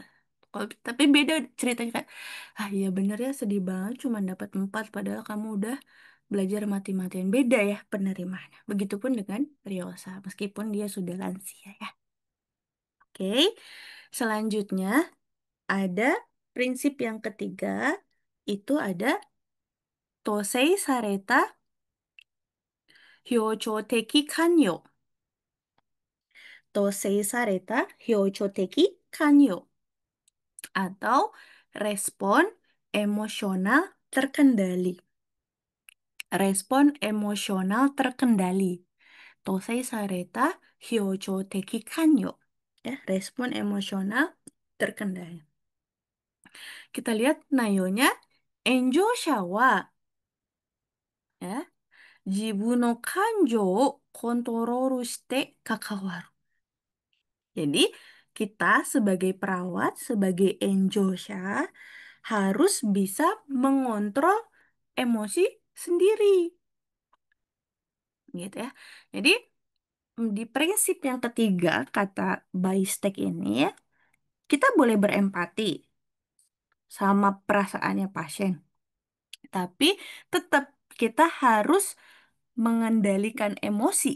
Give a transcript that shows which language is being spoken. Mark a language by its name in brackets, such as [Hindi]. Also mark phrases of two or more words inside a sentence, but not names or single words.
[Indonesian] Tapi beda ceritanya kayak, iya bener ya sedih banget cuma dapat 4 padahal kamu udah belajar mati-matian. Beda ya penerimaannya. Begitupun dengan Riosa meskipun dia sudah lansia ya. Oke. Selanjutnya ada prinsip yang ketiga itu ada [Japanese] 統制された情緒的関与. 統制された情緒的関与. [Indonesian] Atau respon emosional terkendali. Respon emosional terkendali. [Japanese] 統制された情緒的関与. [Indonesian] Ya, respon emosional terkendali. Kita lihat nayonya, [Japanese] 援助者は、や、自分の感情をコントロールして関わる. [Indonesian] Jadi, kita sebagai perawat, sebagai enjosha, harus bisa mengontrol emosi sendiri, gitu ya. Jadi, di prinsip yang ketiga, kata Baistek ini, ya, kita boleh berempati sama perasaannya pasien, tapi tetap kita harus mengendalikan emosi.